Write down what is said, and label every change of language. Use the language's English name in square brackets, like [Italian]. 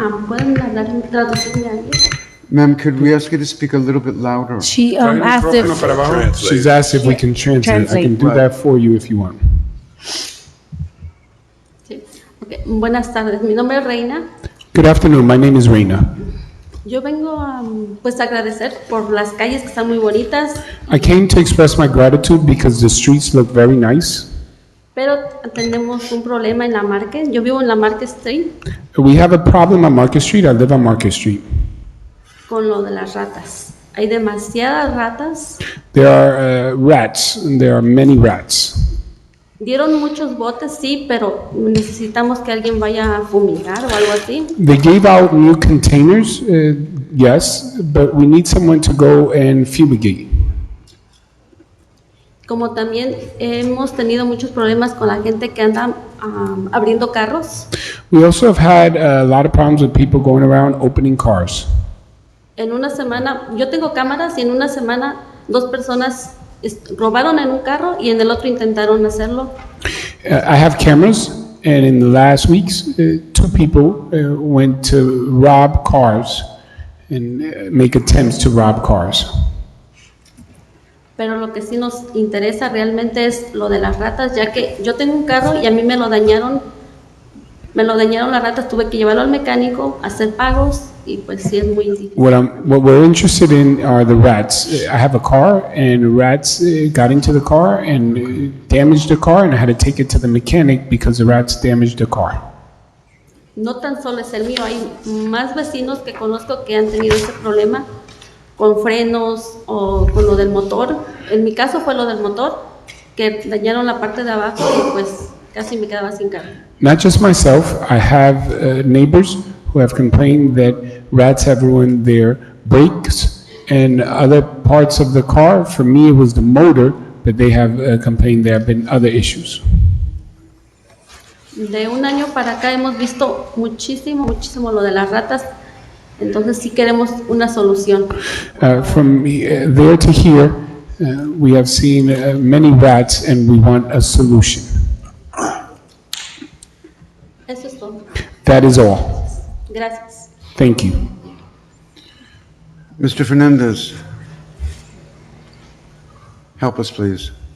[Spanish] ¿Pueden hablar en traducirme a alguien? [English] Ma'am, could we ask you to speak a little bit louder? She asked if, She's asked if we can translate. I can do that for you if you want. [Spanish] Sí. Okay. Buenas tardes. Mi nombre es Reina. [English] Good afternoon, my name is Reina. [Spanish] Yo vengo pues a agradecer por las calles que están muy bonitas, [English] I came to express my gratitude because the streets look very nice. [Spanish] pero tenemos un problema en la Market. Yo vivo en la Market Street [English] We have a problem on Market Street. I live on Market Street. [Spanish] con lo de las ratas. Hay demasiadas ratas. [English] There are rats, and there are many rats. [Spanish] Dieron muchos botes, sí, pero necesitamos que alguien vaya a fumigar o algo así. [English] They gave out new containers, yes, but we need someone to go and fumigate. [Spanish] Como también hemos tenido muchos problemas con la gente que anda abriendo carros. [English] We also have had a lot of problems with people going around opening cars. [Spanish] En una semana, yo tengo cámaras y en una semana 2 personas robaron en un carro y en el otro intentaron hacerlo. [English] I have cameras, and in the last weeks, 2 people went to rob cars and make attempts to rob cars. [Spanish] Pero lo que sí nos interesa realmente es lo de las ratas, ya que yo tengo un carro y a mí me lo dañaron las ratas, tuve que llevarlo al mecánico, hacer pagos y pues sí es muy difícil. [English] What we're interested in are the rats. I have a car, and rats got into the car and damaged the car, and I had to take it to the mechanic because the rats damaged the car. [Spanish] No tan solo es el mío, hay más vecinos que conozco que han tenido ese problema con frenos o con lo del motor. En mi caso fue lo del motor, que dañaron la parte de abajo y pues casi me quedaba sin carro. [English] Not just myself, I have neighbors who have complained that rats have ruined their brakes and other parts of the car. For me, it was the motor, but they have complained there have been other issues. [Spanish] De un año para acá hemos visto muchísimo lo de las ratas, entonces sí queremos una solución. [English] From there to here, we have seen many rats, and we want a solution. [Spanish] Eso es todo. [English] That is all. [Spanish] Gracias. [English] Thank you. Mr. Fernandez, help us, please.